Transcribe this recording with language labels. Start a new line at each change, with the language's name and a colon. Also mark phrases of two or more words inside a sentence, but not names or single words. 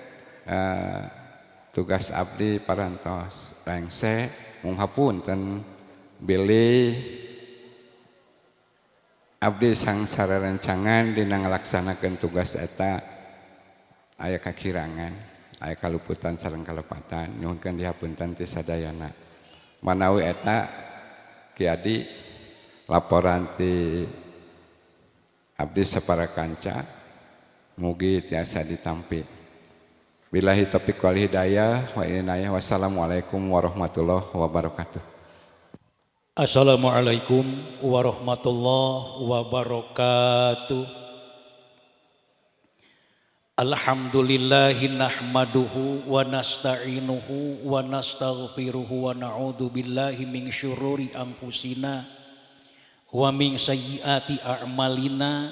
Sundanese: tugas abdi parantos rengse mung hapunten bilih abdi sang sararencangan dina ngalaksanakeun tugas eta aya kakirangan aya kaluputan sareng kalepatan nyuhunkeun dihapunten ti sadayana manawi eta Ki Adi laporan ti abdi saparakanca mugi tiasa ditampi.
Arabic: بالله التوفيق والهداية والعناية والسلام عليكم ورحمة الله وبركاته. السلام عليكم ورحمة الله وبركاته. الحمد لله نحمده ونستعينه ونستغفره ونعوذ بالله من شرور أنفسنا ومن سيئات أعمالنا.